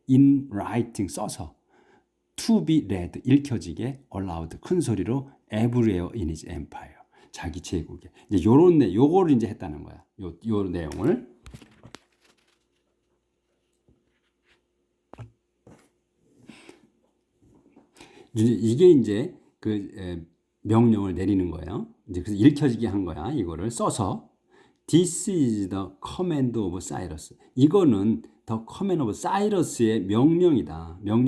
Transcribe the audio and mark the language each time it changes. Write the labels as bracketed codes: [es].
[en] in writing, 써서 to be read, [ko] 읽혀지게, [en] aloud, [ko] 큰 소리로 [en] everywhere in his empire, [ko] 자기 제국에. 이제 요거를 이제 했다는 거야. 요 내용을. 이게 이제 그 명령을 내리는 거예요. 이제 그래서 읽혀지게 한 거야. [en] 이거를 써서 This is the command of Cyrus. [ko] 이거는 [en] the command of Cyrus [ko] 의 명령입니다.